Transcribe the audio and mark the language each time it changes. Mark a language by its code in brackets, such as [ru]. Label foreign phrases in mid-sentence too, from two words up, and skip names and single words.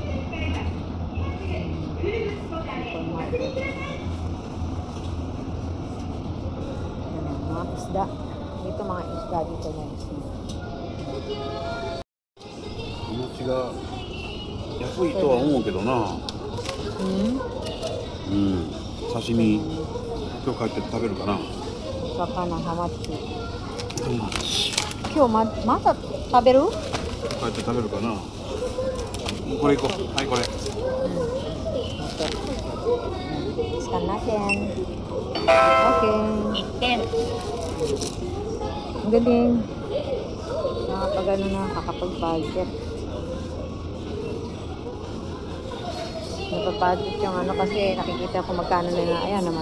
[tl] Mga isda. Dito mga isda dito na isda. [ja] お餅が安いとは思うけどな。刺身今日帰って食べるかな。魚ハマチ。今日まだ食べる？帰って食べるかな。これ行こう。はい、これ。 [tl] Scan natin. Okay. Ang galing. Nakapag kakapag-budget. Napapagod yung kasi nakikita ko magkano na ayan naman.